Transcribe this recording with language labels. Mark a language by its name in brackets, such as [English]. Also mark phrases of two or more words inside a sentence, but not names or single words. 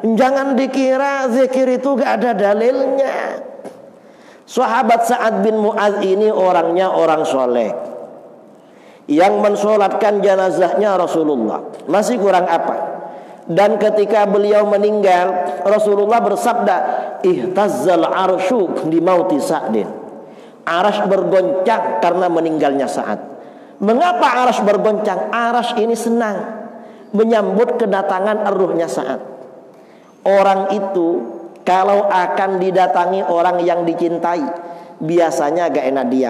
[Indonesian] Jangan dikira zikir itu gak ada dalilnya. Sahabat Sa'ad bin Mu'adz ini orangnya orang soleh, yang mensolatkan jenazahnya Rasulullah. Masih kurang apa? Dan ketika beliau meninggal, Rasulullah bersabda, [Arabic] اهتز العرش لموت سعد. [Indonesian] Arasy bergoncang karena meninggalnya Sa'ad. Mengapa arasy bergoncang? Arasy ini senang menyambut kedatangan ruhnya Sa'ad. Orang itu kalau akan didatangi orang yang dicintai, biasanya agak enak diam.